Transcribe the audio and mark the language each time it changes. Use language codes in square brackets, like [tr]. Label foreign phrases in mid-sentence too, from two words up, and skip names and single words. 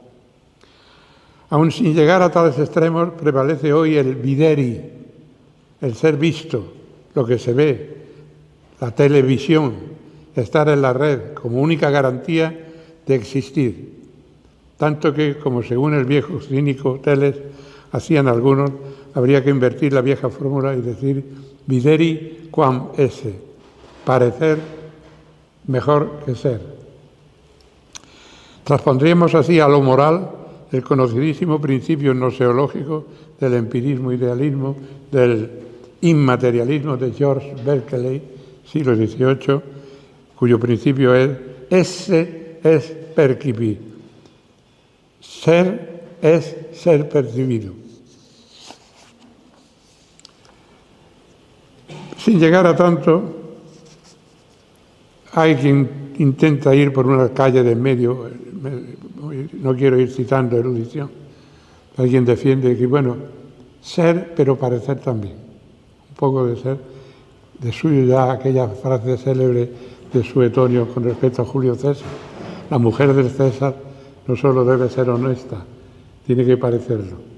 [es] Aun sin llegar a tales extremos, prevalece hoy el videri, el ser visto, lo que se ve, la televisión, estar en la red como única garantía de existir. Tanto que, como según el viejo cínico Teles hacían algunos, habría que invertir la vieja fórmula y decir [la] videri quam esse, [es] parecer mejor que ser. Transpondríamos así a lo moral el conocidísimo principio gnoseológico del empirismo-idealismo, del inmaterialismo de George Berkeley, siglo XVIII, cuyo principio es [la] esse es percipi, [es] ser es ser percibido. Sin llegar a tanto, hay quien intenta ir por una calle de en medio, no quiero ir citando erudición, hay quien defiende que, bueno, ser pero parecer también, un poco de ser, de suyo ya aquella frase célebre de Suetonio con respecto a Julio César: la mujer del César no solo debe ser honesta, tiene que parecerlo.